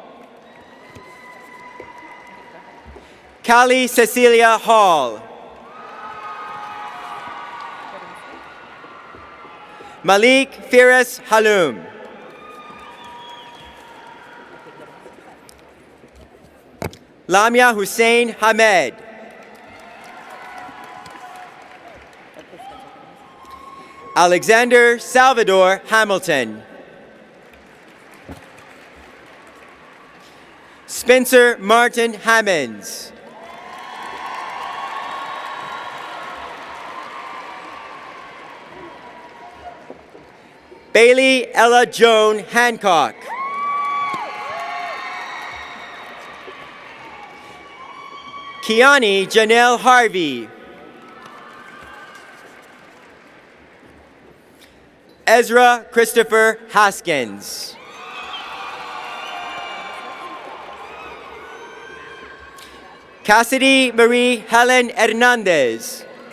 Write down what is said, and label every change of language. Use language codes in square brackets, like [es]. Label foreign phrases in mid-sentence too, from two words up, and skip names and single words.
[en] Callie Cecilia Hall. Malik Firas Halum. Lamia Hussein Hamed. Alexander Salvador Hamilton. Spencer Martin Hammonds. Bailey Ella Joan Hancock. Kiani Janelle Harvey. Ezra Christopher Haskins. Cassidy Marie Helen Hernandez.